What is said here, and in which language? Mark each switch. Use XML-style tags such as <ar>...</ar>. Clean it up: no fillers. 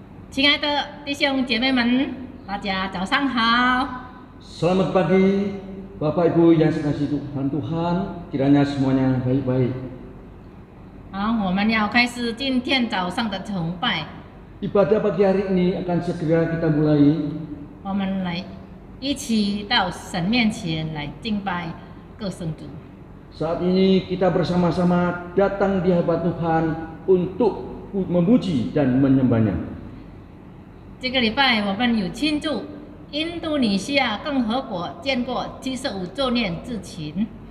<zh>亲爱的弟兄姐妹们，大家早上好。</zh> <id>Selamat pagi, Bapak Ibu yang dikasihi Tuhan, kiranya semuanya baik-baik.</id> <zh>好，我们要开始今天早上的崇拜。</zh> <id>Ibadah pagi hari ini akan segera kita mulai.</id> <zh>我们来一起到神面前来敬拜各圣主。</zh> <id>Saat ini kita bersama-sama datang di hadapan Tuhan untuk memuji dan menyembahnya.</id> <zh>这个礼拜我们有庆祝印度尼西亚共和国建国75周年之情。</zh>